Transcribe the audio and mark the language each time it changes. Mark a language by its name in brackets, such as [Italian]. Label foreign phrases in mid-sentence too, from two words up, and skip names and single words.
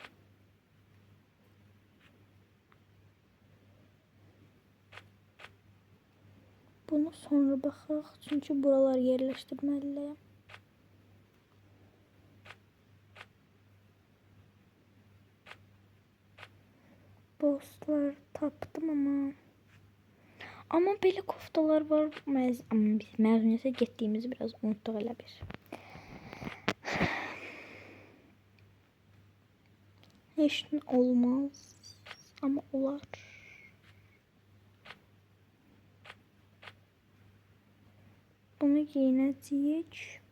[Azerbaijani] Bunu sonra baxaq. Çünkü buralar yerləşdirməliyəm. Dostlar tapdım ama. Ama belə koftalar var. Ama biz məzuniyyətə getdiyimizi biraz unutduq elə bir. Heç nə olmaz. Ama olar. Bunu giyinəcəyik.